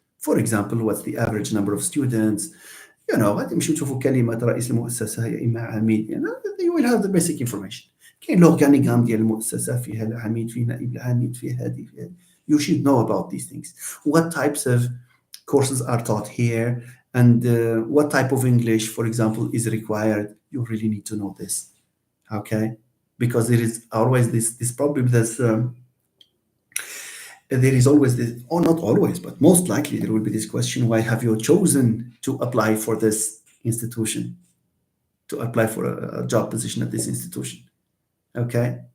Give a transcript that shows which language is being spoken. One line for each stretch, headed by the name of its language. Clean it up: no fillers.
English: For example, what's the average number of students?
Arabic: غتمشيو تشوفوا كلمة رئيس المؤسسة يا إما عميد.
English: You will have the basic information.
Arabic: كاين l'organigramme ديال المؤسسة فيها العميد فيه نائب العميد فيه هذه.
English: You should know about these things. What types of courses are taught here and what type of English, for example, is required. You really need to know this. Okay? Because there is always this problem that there is always this, or not always, but most likely there will be this question, why have you chosen to apply for this institution, to apply for a job position at this institution? Okay?